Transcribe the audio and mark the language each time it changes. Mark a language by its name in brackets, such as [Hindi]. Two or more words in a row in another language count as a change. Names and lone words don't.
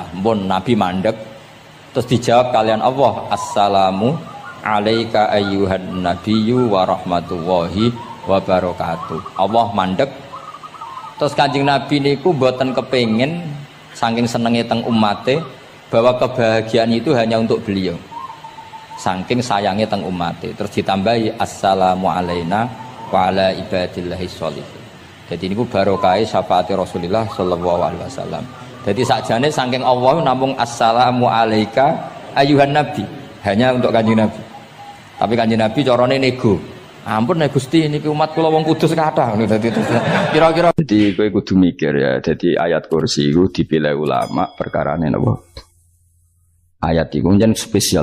[Javanese] Mun Nabi mandek terus dijawab kalian Allah, [Arabic] السلام عليك أيها النبي ورحمة الله وبركاته. [Javanese] Allah mandek. Terus Kanjeng Nabi niku mboten kepengin saking senenge teng umate [Indonesian] bahwa kebahagiaan itu hanya untuk beliau. [Javanese] Saking sayangnya teng umate. Terus ditambahi [Arabic] السلام علينا وعلى عباد الله الصالحين. [Javanese] Jadi niku barokah syafaat Rasulullah [Arabic] صلى الله عليه وسلم. [Javanese] Jadi sakjane saking Allah namung [Arabic] السلام عليك أيها النبي, [Indonesian] hanya untuk Kanjeng Nabi. [Javanese] Tapi Kanjeng Nabi carane nego. Ampun nek Gusti niki umat kula wong kudus kathah ngono dadi kira-kira dadi kowe kudu mikir ya. Dadi ayat kursi iku dipilih ulama perkarane napa? Ayat iku njen spesial.